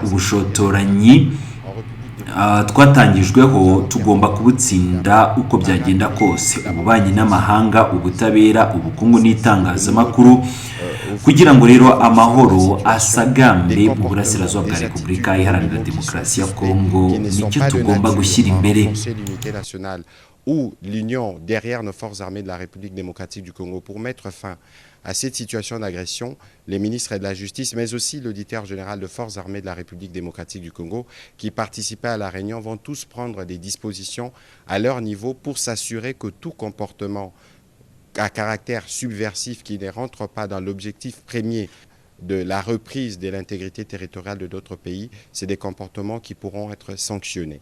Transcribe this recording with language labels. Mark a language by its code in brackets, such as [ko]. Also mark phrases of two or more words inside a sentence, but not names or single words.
[rw] Ubushotoranyi twatangijweho tugomba kubutsinda uko byagenda kose. Ububanyi n'amahanga, ubutabera, ubukungu n'itangazamakuru, kugira ngo rero amahoro asagambe mu burasirazuba bwa Repubulika Iharanira Demokarasi ya Kongo nicyo tugomba gushyira imbere. [fr] Ou l'union derrière nos forces armées de la République démocratique du Congo pour mettre fin à cette situation d'agression, les ministres de la Justice, mais aussi l'auditeur général de forces armées de la République démocratique du Congo, qui participaient à la réunion, vont tous prendre des dispositions à leur niveau pour s'assurer que tout comportement à caractère subversif qui ne rentre pas dans l'objectif premier de la reprise de l'intégrité territoriale de d'autres pays, c'est des comportements qui pourront être sanctionnés.